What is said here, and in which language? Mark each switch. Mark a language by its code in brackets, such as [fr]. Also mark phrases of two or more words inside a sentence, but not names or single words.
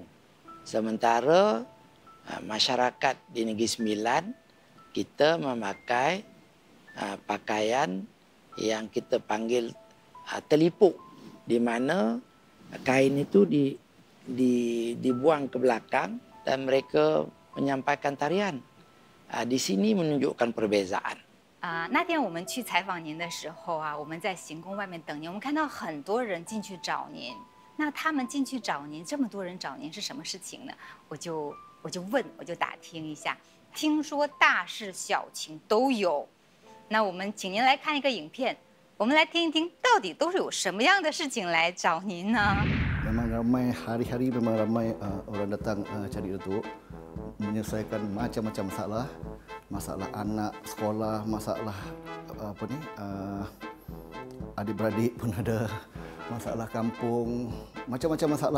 [ms] Sementara masyarakat di Negeri Sembilan, kita memakai pakaian yang kita panggil telipuk, di mana kain itu dibuang ke belakang dan mereka menyampaikan tarian. Di sini menunjukkan perbezaan. [zh] 那天我们去采访您的时候我们在行宫外面等您，我们看到很多人进去找您。那他们进去找您，这么多人找您是什么事情呢？我就打听一下，听说大事小情都有。那我们请您来看一个影片，我们来听一听到底都是有什么样的事情来找您呢？ [ms] Memang ramai, hari-hari memang ramai orang datang cari datuk, menyelesaikan macam-macam masalah. Masalah anak, sekolah, masalah adik-beradik pun ada, masalah kampung, macam-macam masalah.